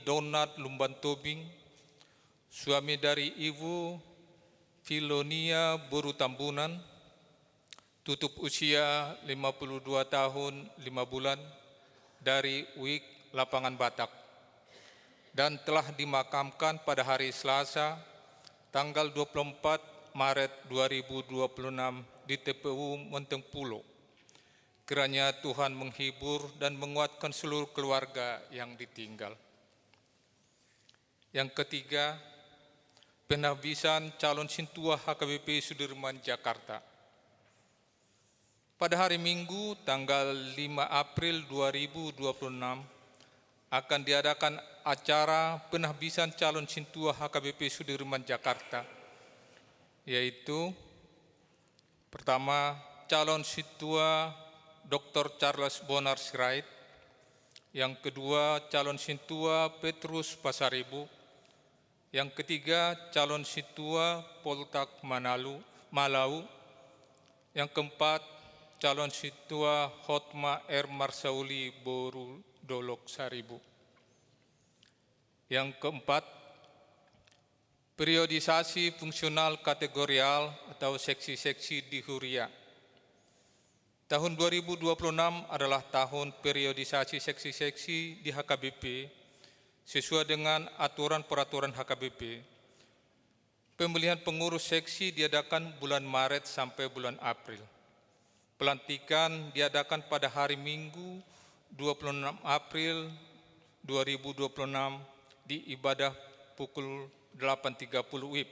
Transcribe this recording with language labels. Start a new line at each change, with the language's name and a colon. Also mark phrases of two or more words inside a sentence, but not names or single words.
Indonesian: Donat Lumban Tobing, suami dari Ibu Filonia Boru Tambunan, tutup usia 52 tahun 5 bulan dari Wik Lapangan Batak, dan telah dimakamkan pada hari Selasa tanggal 24 Maret 2026 di TPU Menteng Pulo. Kiranya Tuhan menghibur dan menguatkan seluruh keluarga yang ditinggal. Yang ketiga, penhabisan calon sintua HKBP Sudirman Jakarta. Pada hari Minggu tanggal 5 April 2026 akan diadakan acara penhabisan calon sintua HKBP Sudirman Jakarta, yaitu pertama calon sintua Dr. Charles Bonar Sirait, yang kedua calon sintua Petrus Pasaribu, yang ketiga calon sintua Poltak Malau, yang keempat calon sintua Hotma R. Marsauli Boru Dolok Saribu. Yang keempat, periodisasi fungsional kategorial atau seksi-seksi di Huria. Tahun 2026 adalah tahun periodisasi seksi-seksi di HKBP sesuai dengan aturan-peraturan HKBP. Pemilihan pengurus seksi diadakan bulan Maret sampai bulan April. Pelantikan diadakan pada hari Minggu 26 April 2026 di ibadah pukul 8.30 WIB.